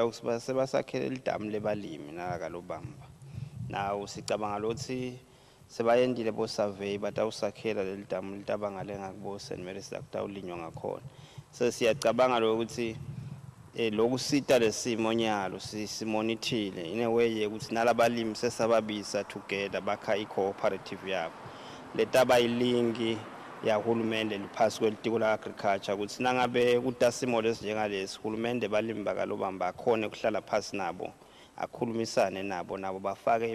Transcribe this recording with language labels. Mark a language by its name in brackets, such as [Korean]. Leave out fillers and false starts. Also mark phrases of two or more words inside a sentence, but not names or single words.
[Swati] ukuthi sebasakhele idamu lebalimi nakalobamba nawo sicabanga lothi sebayendile bo survey batawusakhela le damu litabangale ngakubo St Mary's lakutawulinywa ngakhona so siyacabanga lokuthi lokusita lesimo nyalo simonithile [English] in a way [Swati] ukuthi nalabalimi sesababisa together bakha i-cooperative yabo letaba ilingi yahulumende liphasi kwelitiko la agriculture ukuthi nangabe kutasimo lesinjengalesi hulumende balimi bakalobamba akhona ukuhlala phasi nabo akhulumisane nabo bafake